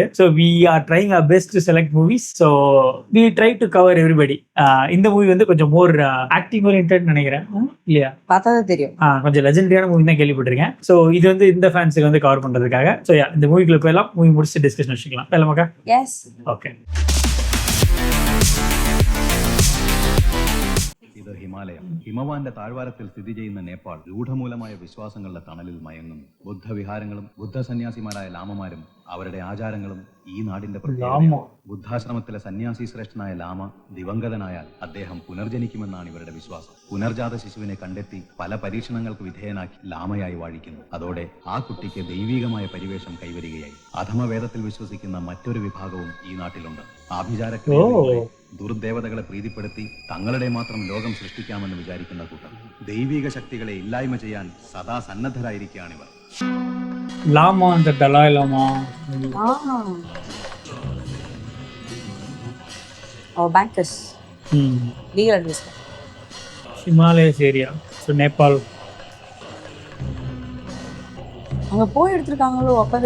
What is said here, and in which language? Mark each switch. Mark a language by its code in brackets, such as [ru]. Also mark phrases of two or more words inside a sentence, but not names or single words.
[en] So we are trying our best to select movies. So we try to cover everybody. [ta] இந்த மூவி வந்து கொஞ்சம் [en] more acting oriented [ta] நினைக்கிறேன், இல்லையா? பார்த்தாதே தெரியும். கொஞ்சம் லெஜெண்டரியான மூவி தான் கேள்விப்பட்டிருக்கேன். ஸோ இது வந்து இந்த ஃபேன்ஸுக்கு வந்து கவர் பண்றதுக்காக. ஸோ இந்த மூவிக்குள்ள போயெல்லாம் மூவி முடிச்சு டிஸ்கஷன் வச்சுக்கலாம். போயலாமாக்கா? எஸ். ஓகே. [ml] ഇത് ഹിമാലയം. ഹിമവാന്റെ താഴ്വാരത്തിൽ സ്ഥിതി ചെയ്യുന്ന നേപ്പാൾ രൂഢമൂലമായ വിശ്വാസങ്ങളുടെ തണലിൽ മയങ്ങുന്നു. ബുദ്ധവിഹാരങ്ങളും ബുദ്ധസന്യാസിമാരായ ലാമമാരും അവരുടെ ആചാരങ്ങളും ഈ നാടിന്റെ പ്രത്യേകത. ബുദ്ധാശ്രമത്തിലെ സന്യാസി ശ്രേഷ്ഠനായ ലാമ ദിവംഗതനായാൽ അദ്ദേഹം പുനർജനിക്കുമെന്നാണ് ഇവരുടെ വിശ്വാസം. പുനർജാത ശിശുവിനെ കണ്ടെത്തി പല പരീക്ഷണങ്ങൾക്ക് വിധേയനാക്കി ലാമയായി വാഴിക്കുന്നു. അതോടെ ആ കുട്ടിക്ക് ദൈവീകമായ പരിവേഷം കൈവരികയായി. അധമവേദത്തിൽ വിശ്വസിക്കുന്ന മറ്റൊരു വിഭാഗവും ഈ നാട്ടിലുണ്ട്. ആഭിചാരക്രിയകളിലൂടെ ദുർദേവതകളെ പ്രീതിപ്പെടുത്തി തങ്ങളുടെ മാത്രം ലോകം സൃഷ്ടിക്കാമെന്ന് വിചാരിക്കുന്ന കൂട്ടർ. ദൈവിക ശക്തികളെ ഇല്ലായ്മ ചെയ്യാൻ സദാ സന്നദ്ധരായിരിക്കുകയാണിവർ. [ta] லாமா, அந்த தலாய் லாமா. [en] Bankers legal advice. Himalayas area. So Nepal. [ta] அங்க போய் எடுத்திருக்காங்களோ அப்பவே.